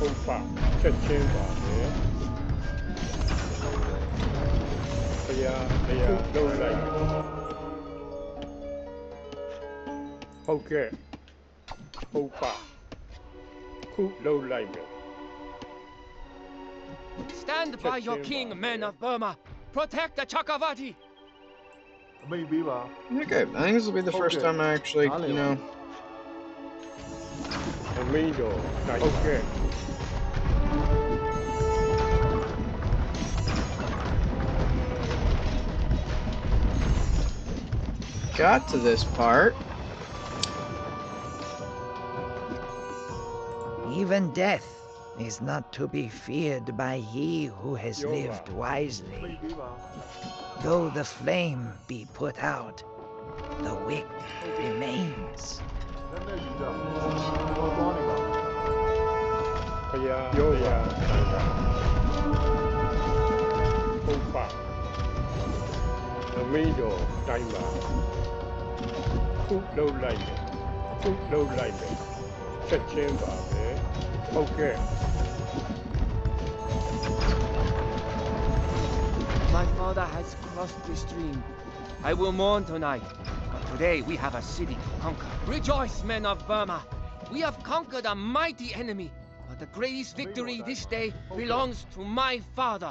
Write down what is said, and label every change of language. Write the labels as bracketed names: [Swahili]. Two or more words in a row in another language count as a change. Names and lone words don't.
[Burmese] ပချက်ချင်းပါပဲဘုရားလုံးလိုက်ဟုတ်ကဲ့ဟုတ်ပါခုလုံးလိုက်မယ် [English] Stand by your king, men of Burma. Protect the Cakkavatti. [Burmese] အမိတ်ပေးပါ [English] Okay, I think this will be the first time I actually, you know. [Burmese] အမင်းတော်ဟုတ်ကဲ့ [English] Got to this part. Even death is not to be feared by he who has lived [Burmese] အမိ [English] wisely. [Burmese] တ်ပေးပါ [English] Though the flame be put out, the wick remains. [Burmese] လက်နဲ့ယူကြကျွန်တော်သွားနေပါ ဘုရားဟုတ်ပါအမင်းတော်တိုင်းပါခုလုံးလိုက်မယ်ချက်ချင်းပါပဲဟုတ်ကဲ့ [English] My father has crossed the stream. I will mourn tonight. But today we have a city to conquer. Rejoice, men of Burma. We have conquered a mighty enemy. But the greatest victory this day belongs to my father.